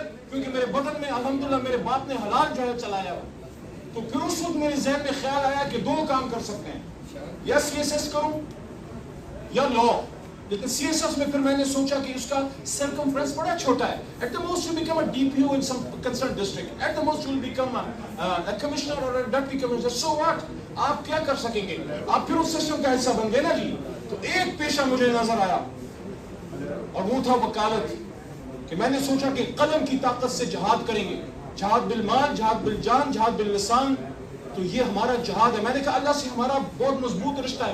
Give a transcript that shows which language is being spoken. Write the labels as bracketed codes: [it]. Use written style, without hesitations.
[ur] کیونکہ میرے بدن میں الحمدللہ میرے باپ نے حلال جو ہے چلایا. تو پھر اس وقت میرے ذہن میں خیال آیا کہ 2 کام کر سکتے ہیں، یا CSS کروں یا لا. لیکن CSS میں پھر میں نے سوچا کہ اس کا سرکمفرنس بڑا چھوٹا ہے. [en] At the most you become a DPO in some concerned district. At the most you will become a commissioner or a deputy commissioner. So what? [ur] آپ کیا کر سکیں گے؟ آپ پھر اس سسٹم کا حصہ بن گئے نا جی. تو ایک پیشہ مجھے نظر آیا اور وہ تھا وکالت. کہ میں نے سوچا کہ قلم کی طاقت سے جہاد کریں گے، جہاد بالمال، جہاد بالجان، جہاد باللسان. تو یہ ہمارا جہاد ہے. میں نے کہا اللہ سے ہمارا بہت مضبوط رشتہ ہے.